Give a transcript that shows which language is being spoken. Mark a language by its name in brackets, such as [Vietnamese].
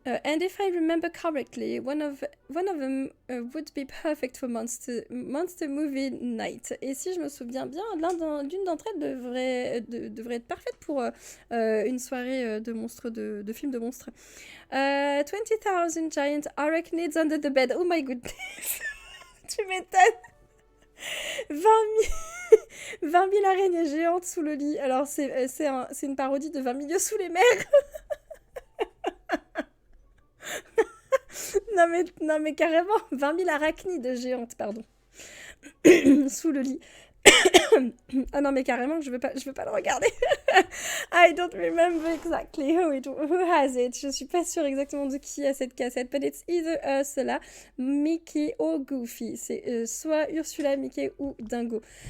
[English] And if I remember correctly, one of them would be perfect for monster movie night. [French] Et si je me souviens bien, l'une d'entre elles devrait être parfaite pour une soirée de film de monstres. [English] 20,000 giant arachnids under the bed. Oh my goodness. [French] Tu m'étonnes. 20 000 araignées géantes sous le lit. Alors, c'est une parodie de 20 milieux sous les mers. non, mais carrément, 20 000 arachnides géantes, pardon. Sous le lit. Ah non, mais carrément, je veux pas le regarder. [English] I don't remember exactly who has it. [French] Je suis pas sûre exactement de qui a cette cassette. [English] But it's either Ursula, Mickey ou Goofy. [French] C'est soit Ursula, Mickey ou Dingo.